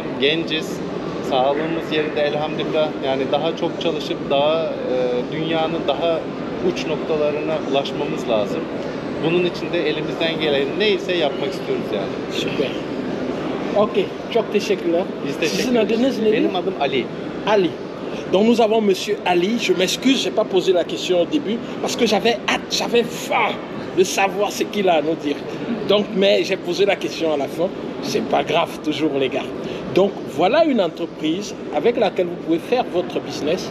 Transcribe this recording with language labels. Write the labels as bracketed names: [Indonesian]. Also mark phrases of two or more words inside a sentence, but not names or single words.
[Turkish] Genciz, sağlığımız yerinde elhamdülillah. Yani daha çok çalışıp daha dünyanın daha uç noktalarına ulaşmamız lazım. Bunun için de elimizden gelen neyse yapmak istiyoruz yani. Süper. Ok, çok teşekkürler. Biz teşekkür Sizin ederiz. adınız neydi? Benim adım Ali. Ali. [French] Donc nous avons Monsieur Ali. Je m'excuse, je n'ai pas posé la question au début parce que j'avais hâte, j'avais faim de savoir ce qu'il a à nous dire. Donc, mais j'ai posé la question à la fin. C'est pas grave, toujours les gars. Donc voilà une entreprise avec laquelle vous pouvez faire votre business.